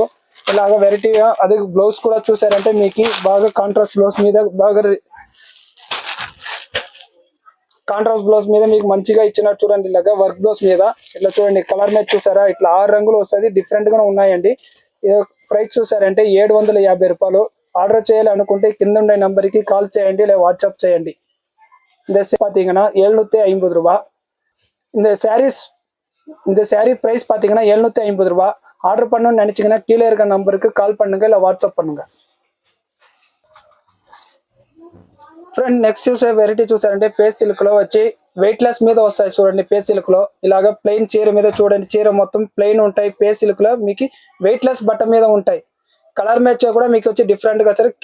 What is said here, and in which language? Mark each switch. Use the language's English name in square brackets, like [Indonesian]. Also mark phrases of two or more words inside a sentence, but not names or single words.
[Telugu] ఇలాగ వెరైటీగా అదే బ్లౌజ్ కూడా చూసారంటే మీకు బాగా [English] contrast blouse [Telugu] మీద మీకు మంచిగా ఇచ్చినట్టు చూడండి. ఇలాగా [English] work blouse [Telugu] మీద ఇట్లా చూడండి, [English] colour match [Telugu] చూసారా, ఇట్లా 6 రంగులు వస్తుంది. డిఫరెంట్ గా ఉన్నాయండి. ప్రైస్ చూసారంటే 750 రూపాయలు. ఆర్డర్ చేయాలి అనుకుంటే కింద ఉండే నంబర్కి కాల్ చేయండి, లేదా వాట్సాప్ చేయండి. [Tamil] இந்த பாத்தீங்கன்னா 750 ரூபாய். இந்த [English] saree price [Tamil] பாத்தீங்கன்னா 750 ரூபாய். ஆர்டர் பண்ணணும்னு நினைச்சீங்கன்னா கீழே இருக்க நம்பருக்கு கால் பண்ணுங்க, இல்ல வாட்ஸ்அப் பண்ணுங்க. [Telugu] ఫ్రెండ్, నెక్స్ట్ చూసే వెరైటీ చూసారంటే [English] face silk [Telugu] లో వచ్చి [English] weight less [Telugu] మీద వస్తాయి చూడండి. [English] face silk [Telugu] లో ఇలాగా ప్లెయిన్ చీర మీద చూడండి, చీర మొత్తం ప్లెయిన్ ఉంటాయి. [English] face silk [Telugu] లో మీకు [English] weight less [Telugu] బట్ట మీద ఉంటాయి. [English] colour match [Telugu] కూడా మీకు వచ్చి డిఫరెంట్ గా వచ్చారు.